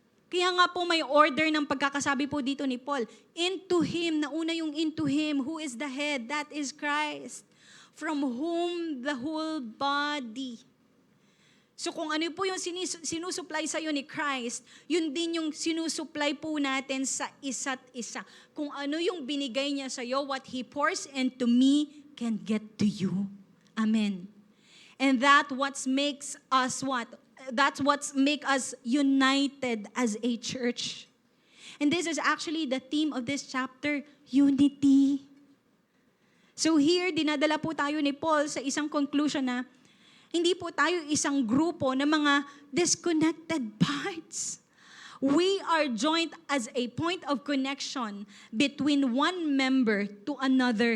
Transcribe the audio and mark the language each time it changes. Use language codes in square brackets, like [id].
[tl] Kaya nga po may order ng pagkakasabi po dito ni Paul. [en] Into Him, [tl] nauna yung [en] into Him, who is the head, that is Christ. From whom the whole body. [tl] So kung ano po yung sinusupply sa'yo ni Christ, yun din yung sinusupply po natin sa isa't isa. Kung ano yung binigay niya sa'yo, [en] what He pours into me can get to you. Amen. And that's what makes us what? That's what makes us united as a church. And this is actually the theme of this chapter, unity. So here, [tl] dinadala po tayo ni Paul sa isang conclusion na Hindi po tayo isang grupo ng mga disconnected parts. [en] We are joined as a point of connection between one member to another.